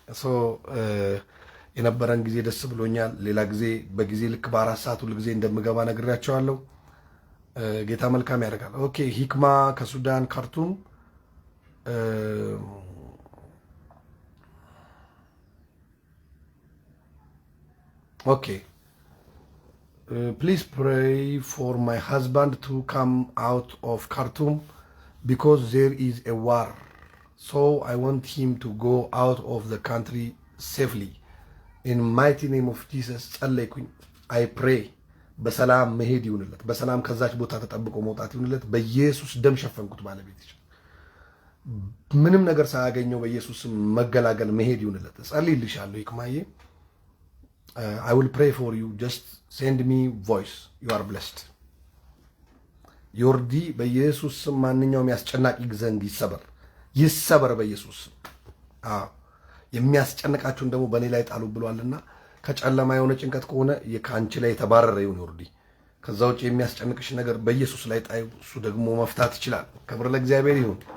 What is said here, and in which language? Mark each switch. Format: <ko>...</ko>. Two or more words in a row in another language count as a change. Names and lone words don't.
<am>የነበረን ጊዜ ደስ ብሎኛል ሌላ ጊዜ በጊዜ ልክ በ4 ሰዓት ሁሉ ጊዜ እንደምገባ ነግሬያቸዋለሁ ጌታ መልካም ያደርጋል ኦኬ ሂክማ ከሱዳን ካርቱም</am> <en>ኦኬ please pray for my husband to come out of Khartoum because there is a war so I want him to go out of the country safely in mighty name of Jesus ጸለይኩኝ I pray</en> <am>በሰላም መሄድ ይሁንለት በሰላም ከዛች ቦታ ተጠብቆ መውጣት ይሁንለት በኢየሱስ ደም ሸፈንኩት ባለቤት ምንም ነገር ሳያገኘው በኢየሱስ መገላገል መሄድ ይሁንለት ጸልይልሻለሁ ይክማዬ</am> <en>I will pray for you just send me voice you are blessed</en> <am>ዮርዲ በኢየሱስ ስም ማንኛውም ያስጨናቂ ዘንግ ይሰበር በኢየሱስ ስም። የሚያስጨንቃችሁን ደግሞ በእኔ ላይ ጣሉ ብሏልና ከጨለማ የሆነ ጭንቀት ከሆነ ከአንቺ ላይ የተባረረ ይሁን ዮርዲ። ከዛ ውጭ የሚያስጨንቅሽ ነገር በኢየሱስ ላይ ጣዩ። እሱ ደግሞ መፍታት ይችላል። ክብር ለእግዚአብሔር ይሁን።</am>